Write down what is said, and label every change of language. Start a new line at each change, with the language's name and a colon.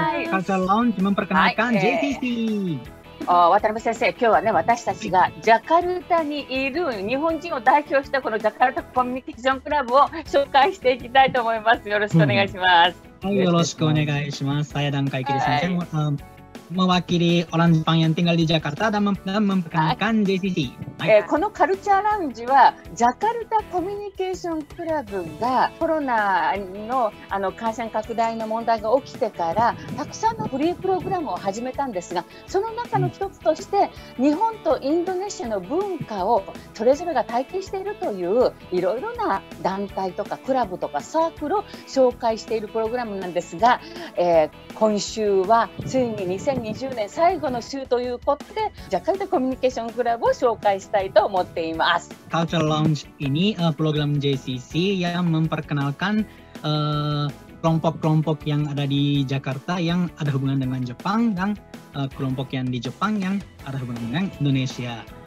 Indonesian: カルチャーラウンジmemperkenalkan JCC。
Japanese: 渡辺先生、今日はね、私たちがジャカルタにいる日本人を代表したこのジャカルタコミュニケーションクラブを紹介していきたいと思います。よろしくお願いします。はい、よろしくお願いします。
Indonesian: Saya dan Kak Ikiri Sensei mewakili orang Jepang yang tinggal di Jakarta dan memperkenalkan JCC。
Japanese: このカルチャーラウンジはジャカルタコミュニケーションクラブがコロナの感染拡大の問題が起きてからたくさんのフリープログラムを始めたんですが、その中の一つとして日本とインドネシアの文化をそれぞれが体験しているといういろいろな団体とかクラブとかサークルを紹介しているプログラムなんですが、今週はついに2020年最後の週ということでジャカルタコミュニケーションクラブを紹介したいと思っています。
Indonesian: Culture Lounge ini program JCC yang memperkenalkan kelompok-kelompok yang ada di Jakarta yang ada hubungan dengan Jepang dan kelompok yang di Jepang yang ada hubungan dengan Indonesia.